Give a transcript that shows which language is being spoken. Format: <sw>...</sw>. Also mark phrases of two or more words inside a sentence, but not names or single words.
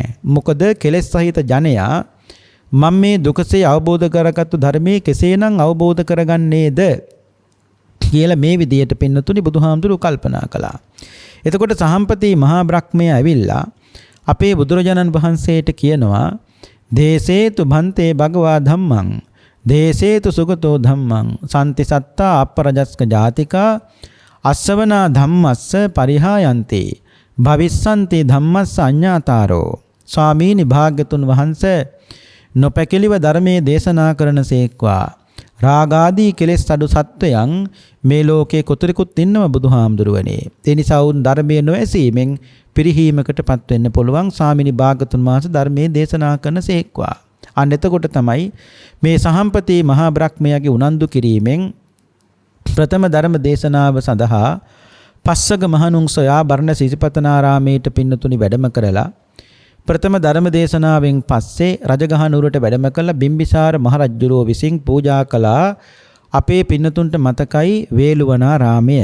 <si>මොකද කෙලෙස් සහිත ජනයා මම මේ දුකසේ අවබෝධ කරගත්තු ධර්මයේ කෙසේනම් අවබෝධ කරගන්නේද කියලා මේ විදියට පින්නතුනි බුදුහාමුදුරුවෝ කල්පනා කළා. එතකොට සහම්පති මහා බ්‍රහ්මයා ඇවිල්ලා අපේ බුදුරජාණන් වහන්සේට කියනවා</si> <pi>දේසේතු භන්තේ භගවා ධම්මං දේසේතු සුගතෝ ධම්මං සම්ති සත්තා අපරජස්ක ජාතිකා අස්සවනා ධම්මස්ස පරිහායන්ති භවිස්සන්ති ධම්මස්ස අඤ්ඤාතාරෝ.</pi> <si>ස්වාමීනි භාග්‍යතුන් වහන්සේ නොපැකිලිව ධර්මයේ දේශනා කරනසේක්වා. රාගාදී කෙලෙස් අඩු සත්වයන් මේ ලෝකේ කොතරිකුත් ඉන්නව බුදුහාමුදුරුවනේ. ඒ නිසා උන් ධර්මයේ නොඇසීමෙන් පිරිහීමකටපත් වෙන්න පුළුවන්. ස්වාමීනි භාග්‍යතුන් වහන්සේ ධර්මයේ දේශනා කරනසේක්වා. අන්න එතකොට තමයි මේ සහම්පති මහා බ්‍රහ්මයාගේ උනන්දු කිරීමෙන් ප්‍රථම ධර්ම දේශනාව සඳහා පස්සක මහණුන් සොයා බර්ණස ඉසිපතනාරාමේට පින්නතුනි වැඩම කරලා ප්‍රථම ධර්ම දේශනාවෙන් පස්සේ රජගහ නුවරට වැඩම කළ බිම්බිසාර මහරජුරෝ විසින් පූජා කළා අපේ පින්නතුන්ට මතකයි වේළුවනාරාමය.</si>